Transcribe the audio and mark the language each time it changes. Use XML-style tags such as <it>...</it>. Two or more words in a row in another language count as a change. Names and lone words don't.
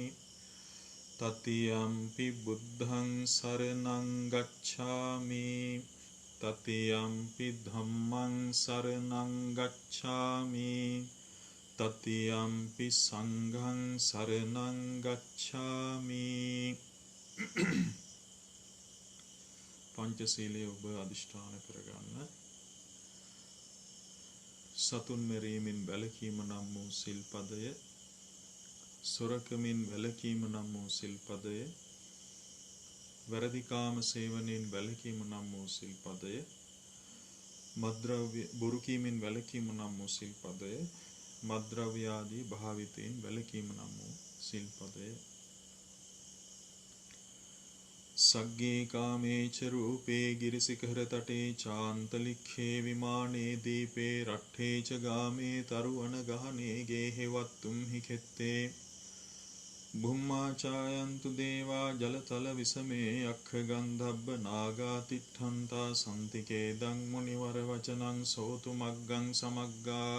<pi>तृतीयंपि बुद्धं शरणं गच्छामि, तृतीयंपि धम्मं शरणं गच्छामि, तृतीयंपि संघं शरणं गच्छामि.</pi> <si>පංචශීලයේ ඔබ අදිෂ්ඨාන කරගන්න. සතුන් මෙරීමෙන් වැළකීම නම් වූ සිල්පදය, සොරකමින් වැළකීම නම් වූ සිල්පදය, වැරදි කාම සේවනයෙන් වැළකීම නම් වූ සිල්පදය, මත්ද්‍රව්‍ය බොරු කීමෙන් වැළකීම නම් වූ සිල්පදය, මත්ද්‍රව්‍ය ආදී භාවිතයෙන් වැළකීම නම් වූ සිල්පදය.</si> <pi>सग्गे कामेच रूपे गिरिशिखर तटे चान्तलिखे विमाने दीपे रट्ठे च गामे तरुवन गहने गेहे वत्तुं हि खेत्ते. भुम्मा चायन्तु देवा जलतल विसमे अक्खगन्धब्ब नागा तिष्ठन्ता सन्ति केदं मुनिवर वचनं सोतुमग्गं समग्गा.</pi>